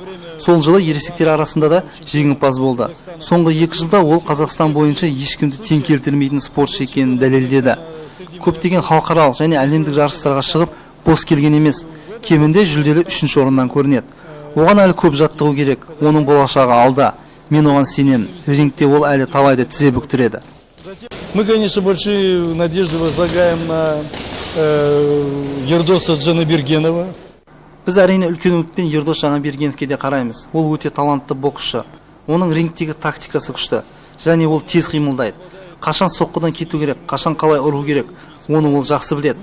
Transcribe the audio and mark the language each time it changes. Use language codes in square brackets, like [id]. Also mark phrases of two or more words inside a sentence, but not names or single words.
[kk] Сол жылы ересектер арасында да жеңімпаз болды. Соңғы 2 жылда ол Қазақстан бойынша ешкімді тең келтірмейтін спортшы екенін дәлелдеді. Көптеген халықаралық және әлемдік жарыстарға шығып, бос келген емес, кемінде жүлделі 3-ші орыннан көрінеді. Оған әлі көп жаттығу керек, оның болашағы алда. Мен оған сенемін, рингте ол әлі талайды тізе бүктіреді. [ru] Мы, конечно, большие надежды возлагаем на Ердоса Джанабергенова. [kk] Біз әрине үлкен үмітпен Ердос Жаңабергеновке де қараймыз. Ол өте талантты боксшы. Оның рингтегі тактикасы күшті, және ол тез қимылдайды. Қашан соққыдан кету керек, қашан қалай ұру керек, оны ол жақсы біледі.